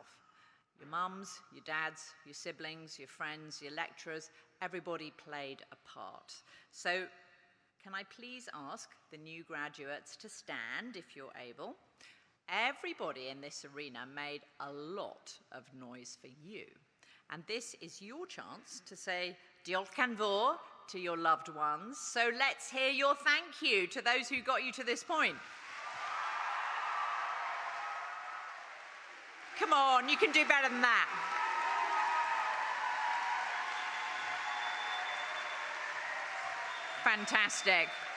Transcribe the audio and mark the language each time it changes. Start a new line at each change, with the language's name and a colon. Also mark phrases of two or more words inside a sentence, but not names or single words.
English: Your mums, your dads, your siblings, your friends, your lecturers, everybody played a part. So can I please ask the new graduates to stand if you're able? Everybody in this arena made a lot of noise for you. And this is your chance to say
Welsh: diolch yn fawr
English: to your loved ones. So let's hear your thank you to those who got you to this point. Come on, you can do better than that. Fantastic.